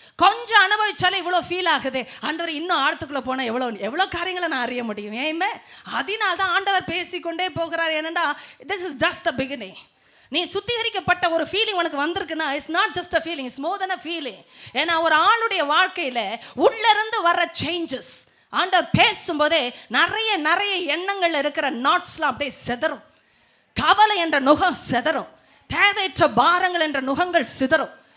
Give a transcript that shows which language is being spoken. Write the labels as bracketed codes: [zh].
[ta] கொஞ்சம் அனுபவிச்சாலே இவ்வளோ ஃபீல் ஆகுது. ஆண்டவர் இன்னும் ஆழத்துக்குள்ளே போனால் எவ்வளோ காரியங்களை நான் அறிய முடியும். ஏமே அதனால தான் ஆண்டவர் பேசிக்கொண்டே போகிறார். ஏனென்றா [en] this is just the beginning. [ta] நீ சுத்திகரிக்கப்பட்ட ஒரு ஃபீலிங் உனக்கு வந்திருக்குன்னா [en] It's not just a feeling, it's more than a feeling. [ta] ஏன்னா ஒரு ஆளுடைய வாழ்க்கையில் உள்ளிருந்து வர சேஞ்சஸ் ஆண்டவர் பேசும்போதே நிறைய எண்ணங்கள் இருக்கிற நாட்ஸ்லாம் அப்படியே செதறும். கவலை என்ற நுகம் செதறும், தேவையற்ற பாரங்கள் என்ற நுகங்கள் சிதறும்.